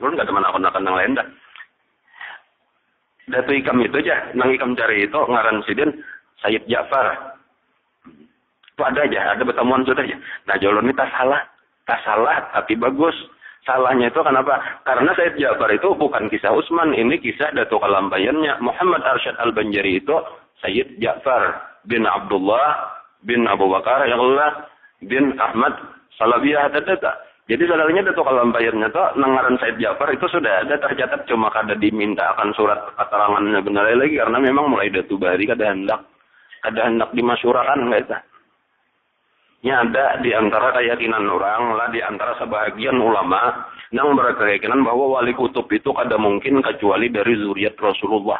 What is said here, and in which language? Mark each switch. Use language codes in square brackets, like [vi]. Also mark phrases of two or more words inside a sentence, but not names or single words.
[bjn] Ulun gak ada menakon-nakon yang lain dah. Datu ikam itu aja, nang ikam cari itu ngaran sidin Sayyid Ja'far. Itu ada aja, ada pertemuan sudah aja. Nah ulun ini tak salah, tapi bagus. Salahnya itu kenapa? Karena Sayyid Ja'far itu bukan kisah Utsman, ini kisah Datu Kalampayannya. Muhammad Arsyad Al-Banjari itu Sayyid Ja'far bin Abdullah bin Abu Bakar [ar] يا الله [bjn] bin Ahmad Salabiyah data. Jadi saudaranya Datu Kalampayannya tuh nangaran Sayyid Ja'far itu sudah ada tercatat cuma kada diminta akan surat keterangannya benar lagi karena memang mulai Datu Bari kada hendak dimasyurakan enggak itu. Nya ada di antara keyakinan orang lah, di antara sebahagian ulama yang berkeyakinan bahwa wali kutub itu kada mungkin kecuali dari zuriat Rasulullah.